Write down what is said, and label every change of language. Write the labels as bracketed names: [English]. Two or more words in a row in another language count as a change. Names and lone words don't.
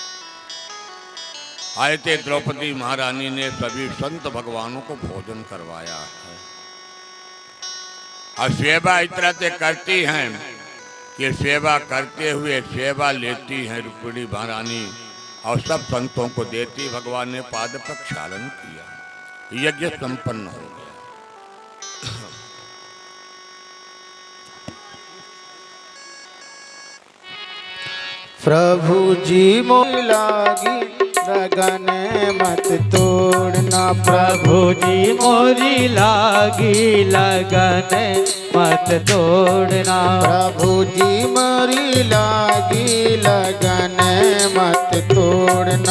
[Hindi] आए थे द्रौपदी महारानी ने सभी संत भगवानों को भोजन करवाया है और सेवा इस तरह से करती हैं कि सेवा करते हुए सेवा लेती हैं रुक्मिणी महारानी और सब संतों को देती। भगवान ने पाद प्रक्षालन किया, यज्ञ संपन्न हो गया। प्रभु जी मोह लागी लगन मत तोड़ना, प्रभु जी मोरी लागी लगन मत तोड़ना, प्रभु जी मोरी लागी लगन मत तोड़ना,